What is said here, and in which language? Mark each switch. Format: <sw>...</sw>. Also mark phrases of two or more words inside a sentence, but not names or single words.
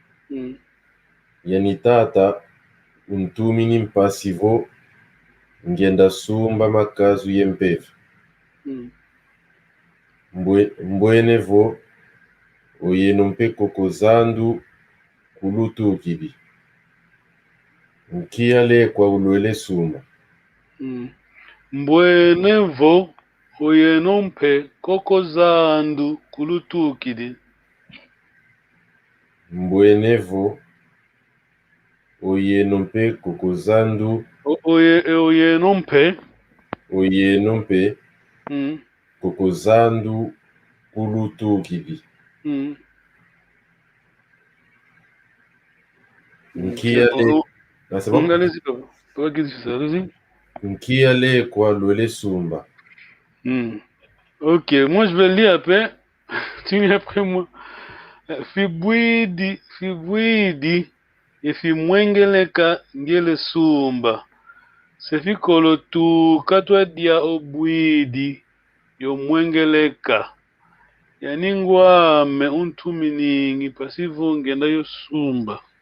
<kg>Yanitata untumini mpasivo ngenda sumba makazu yempeve. Mbwenevo oyenompe kokozandu kulutukidi. Nkiale kwa ulwele sumba. Mbwenevo oyenompe kokozandu kulutukidi. Mbwenevo Oye nompe kokozandu. Oye nompe. Oye nompe Mm. kokozandu kulutu kivi. Mm. Nkiale.</kg> <fr>Ah, c'est bon? Allez-y, papa. Papa qui dit ça, allez-y.</fr> <kg>Nkiale kwa lwele sumba.</kg> <fr>Ok, moi je vais lire après. Tu lis après moi.</fr> <kg>Fibwidi ifi mwengeleka ngele sumba. Sefi kolo tu katwa dia obwidi yo mwengeleka. Yani ngwame untuminingi pasivo ngenda yo sumba.</kg>